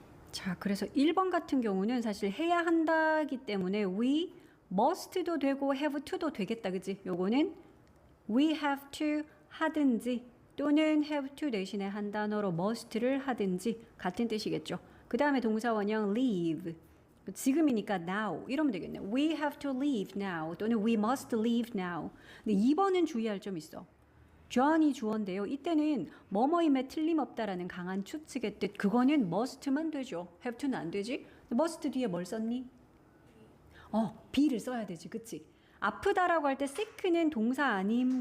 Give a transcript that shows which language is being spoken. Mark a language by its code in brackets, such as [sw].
[ko] 자, 그래서 1번 같은 경우는 사실 해야 한다기 때문에 we must도 되고 have to도 되겠다. 그지? 요거는 [en] we have to [ko] 하든지 또는 have to 대신에 한 단어로 must를 하든지 같은 뜻이겠죠. 그 다음에 동사 원형 leave. 지금이니까 now 이러면 되겠네. [en] We have to leave now [ko] 또는 [en] we must leave now. [ko] 근데 2번은 주의할 점 있어. John이 주어인데요. 이때는 뭐뭐임에 틀림없다라는 강한 추측의 뜻. 그거는 must만 되죠. have to는 안 되지. must 뒤에 뭘 썼니? be를 써야 되지. 그치? 아프다라고 할 때 sick는 동사 아님.